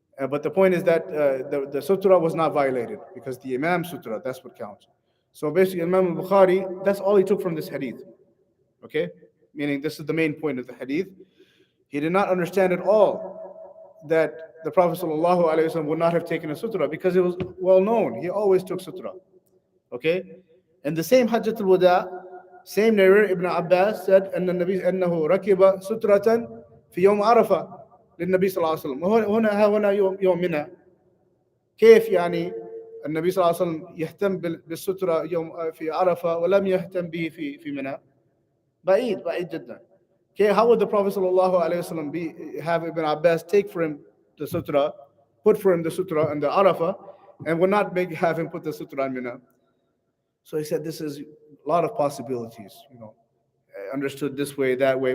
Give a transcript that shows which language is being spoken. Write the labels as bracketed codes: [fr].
[en] But the point is that the sutra was not violated, because the Imam sutra, that's what counts. So basically, Imam al-Bukhari, that's all he took from this hadith. Okay? Meaning, this is the main point of the hadith. He did not understand at all that the Prophet ﷺ would not have taken a sutra, because it was well known. He always took sutra. Okay? And the same Hajjat al-Wada, same narrator, Ibn Abbas said, [ar] أن النبي أنه ركب سترة في يوم عرفة للنبي صلى الله عليه وسلم. هنا يوم منى. كيف يعني النبي صلى الله عليه وسلم يهتم بالسترة يوم في عرفة ولم يهتم به في منى؟ بعيد جدا. [en] Okay, how would the Prophet ﷺ have Ibn Abbas take for him the sutra, put for him the sutra and the Arafah, and would not have him put the sutra in Mina? So he said this is a lot of possibilities, understood this way, that way.